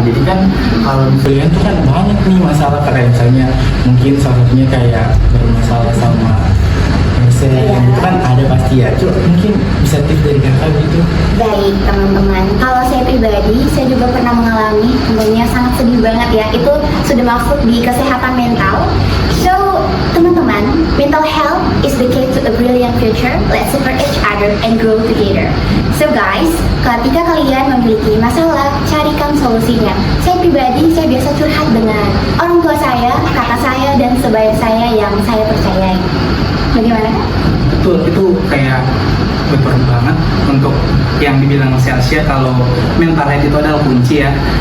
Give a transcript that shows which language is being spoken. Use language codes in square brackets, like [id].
[id] Jadi kan kalau kuliah itu kan banyak nih masalah, kayak misalnya mungkin salah satunya kayak bermasalah sama dosen, itu kan ada pasti ya. Coba mungkin bisa tips dari kakak gitu. Baik teman-teman, kalau saya pribadi, saya juga pernah mengalami, tentunya sangat sedih banget ya. Itu sudah masuk di kesehatan mental. [en] So teman-teman, mental health is the key to a brilliant future. Let's support each other and grow together. [id] So guys, ketika kalian memiliki masalah, carikan solusinya. Saya pribadi, saya biasa curhat dengan orang tua saya, kakak saya, dan sebaya saya yang saya percayai. Bagaimana? Betul, itu kayak betul banget untuk yang dibilang Celsia kalau mental health itu adalah kunci ya.